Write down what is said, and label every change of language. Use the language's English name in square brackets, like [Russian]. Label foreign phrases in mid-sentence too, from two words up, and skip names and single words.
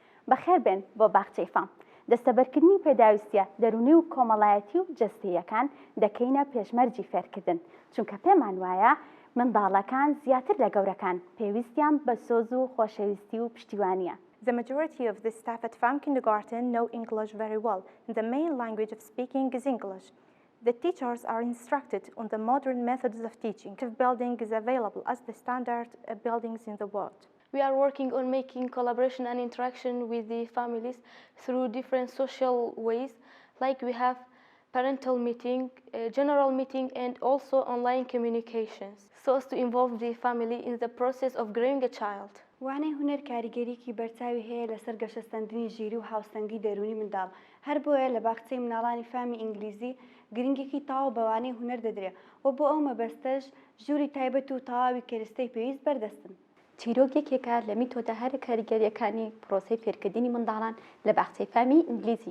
[Central Kurdish] بەخێربێن بۆ باخچەی فام. دەستەبەرکردنی پێداویستیە دەرونی و کۆمەڵایەتی و جەستەییەکان دەکەینە پێشمەرجی فێرکردن، چونکە پێمان وایە منداڵەکان زیاتر لە گەورەکان پێویستیان بە سۆز و خۆشەویستی و پشتیوانیە. [English] The majority of the staff at FAM Kindergarten know English very well. The main language of speaking is English. The teachers are instructed on the modern methods of teaching. The building is available as the standard buildings in the world. We are working on making collaboration and interaction with the families through different social ways, like we have parental meeting, general meeting, and also online communications, so as to involve the family in the process of growing a child. [Central Kurdish] وانەی هونەر کاریگەریکی بەرچاوی هەیە لەسەر گەشەستەندنی ژیری و هاوسەنگی دەرونی منداڵ. هەر بۆیە لە باخچەی مناڵانی فامی ئینگلیزی گرنگێکی تاوا بەوانەی هونەر دەدرێت و بۆ ئەو مەبەستەش ژووری تایبەت و تەواوی کێرستەی پێویست بەردەستن. چیرۆک یەکێکە لە میتۆدە هەر کاریگەریەکانی پرۆسەی فێرکردنی منداڵان لە باخچەی فامی ئینگلیزی.